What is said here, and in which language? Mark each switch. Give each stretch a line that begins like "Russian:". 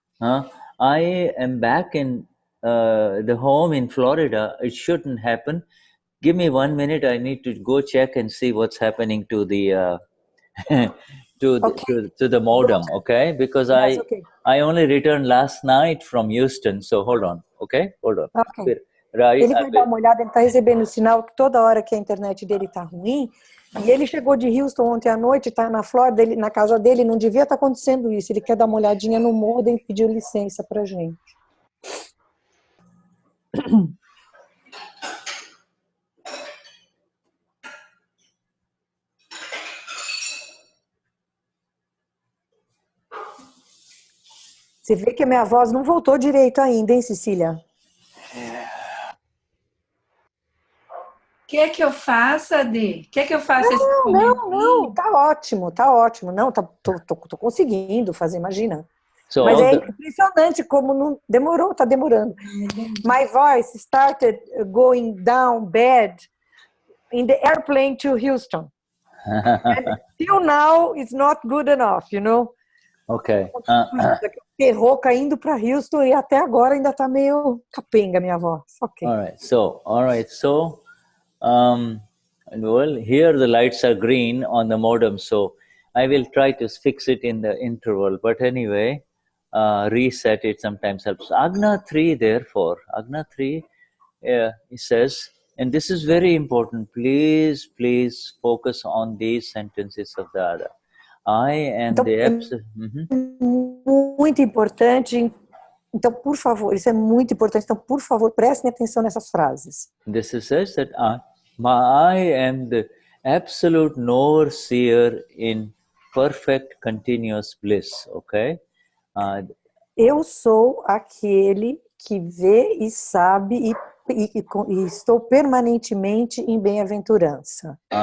English: I am back in the home in Florida. It shouldn't happen. Give me 1 minute. I need to go check and see what's happening to the to the modem. Okay, because I only returned last night from Houston. So hold on. Okay, hold on. Okay.
Portuguese: Ele vai dar uma olhada, ele está recebendo sinal que toda hora que a internet dele está ruim, e ele chegou de Houston ontem à noite, está na Flórida, na casa dele, não devia estar acontecendo isso, ele quer dar uma olhadinha no modem e pediu licença para a gente. Você vê que a minha voz não voltou direito ainda, hein, Cecília? Quer que eu faça, Adi? Quer que eu faça esse Não, tá ótimo. Não, tô conseguindo fazer, imagina. Mas é impressionante como não demorou, tá demorando.
English: My voice started going down bad in the airplane to Houston. And till now it's not good enough, you know? Okay.
Portuguese: Errou caindo para Houston e até agora ainda tá meio capenga a minha voz.
English: Okay. All right. So well, here the lights are green on the modem, so I will try to fix it in the interval. But anyway, reset it sometimes helps. Agna 3, therefore, it says, and this is very important, please focus on these sentences of the other. I am the absolute.
Portuguese: Muito importante. Então, por favor, isso é muito importante. Então, por favor, prestem atenção nessas frases.
English: This says that I am the absolute knower seer in perfect continuous bliss, okay?
Portuguese: Eu sou aquele que vê e sabe e estou permanentemente em bem-aventurança.